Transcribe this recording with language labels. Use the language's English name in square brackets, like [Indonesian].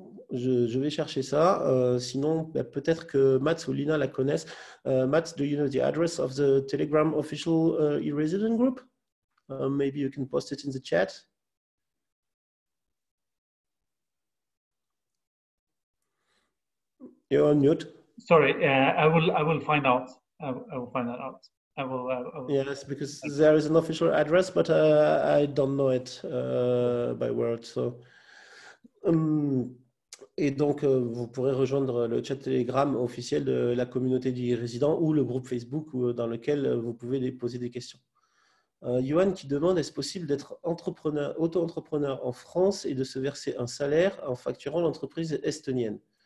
[French] Je vais chercher ça. Sinon, peut-être que Mats ou Lina la connaissent. [English] Mats, do you know the address of the Telegram official e-resident group? Maybe you can post it in the chat. You're on mute. Sorry, I will find out. I will find that out. I will. Yes, because there is an official address, but I don't know it by word. [French] So, et donc, vous pourrez rejoindre le chat Telegram officiel de la communauté des résidents ou le groupe Facebook dans lequel vous pouvez poser des questions. Johan qui demande, est-ce possible d'être auto-entrepreneur en France et de se verser un salaire en facturant l'entreprise estonienne?